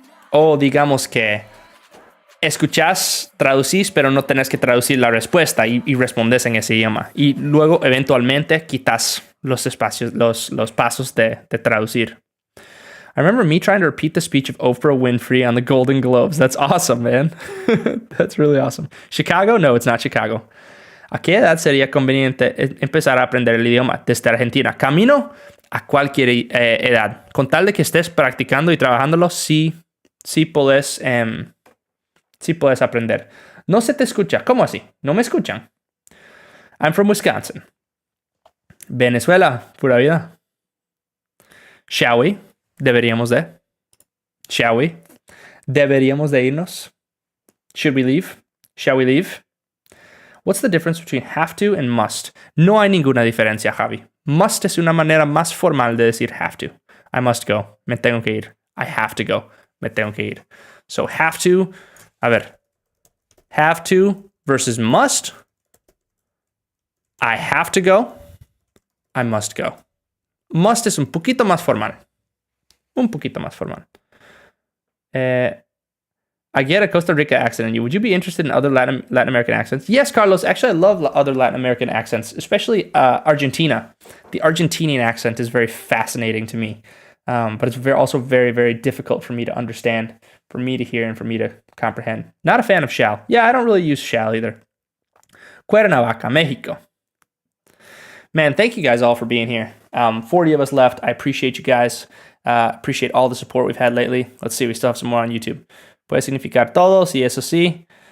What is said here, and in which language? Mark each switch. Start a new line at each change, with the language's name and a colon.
Spanish: O digamos que escuchas, traducís, pero no tenés que traducir la respuesta y respondes en ese idioma. Y luego, eventualmente, quitas los espacios, los pasos de traducir.
English: I remember me trying to repeat the speech of Oprah Winfrey on the Golden Globes. That's awesome, man. That's really awesome. Chicago? No, it's not Chicago.
Spanish: ¿A qué edad sería conveniente empezar a aprender el idioma? Desde Argentina. Camino a cualquier edad. Con tal de que estés practicando y trabajándolo, sí puedes aprender. No se te escucha. ¿Cómo así? ¿No me escuchan?
English: I'm from Wisconsin.
Spanish: Venezuela, pura vida.
English: Shall we?
Spanish: Deberíamos de. Shall we? Deberíamos de irnos.
English: Should we leave? Shall we leave? What's the difference between have to and must?
Spanish: No hay ninguna diferencia, Javi. Must es una manera más formal de decir have to.
English: I must go.
Spanish: Me tengo que ir.
English: I have to go. Me tengo que ir. So have to.
Spanish: A ver.
English: Have to versus must. I have to go. I must go.
Spanish: Must es un poquito más formal. Un poquito más formal.
English: I get a Costa Rica accent in you. Would you be interested in other Latin American accents? Yes, Carlos. Actually, I love other Latin American accents, especially Argentina. The Argentinian accent is very fascinating to me. But it's also very, very difficult for me to understand, for me to hear, and for me to comprehend. Not a fan of shall. Yeah, I don't really use shall either. Cuernavaca, Mexico. Man, thank you guys all for being here. 40 of us left. I appreciate you guys. Appreciate all the support we've had lately. Let's see, we still have some more on YouTube.
Spanish: Puede significar todo, sí, eso sí.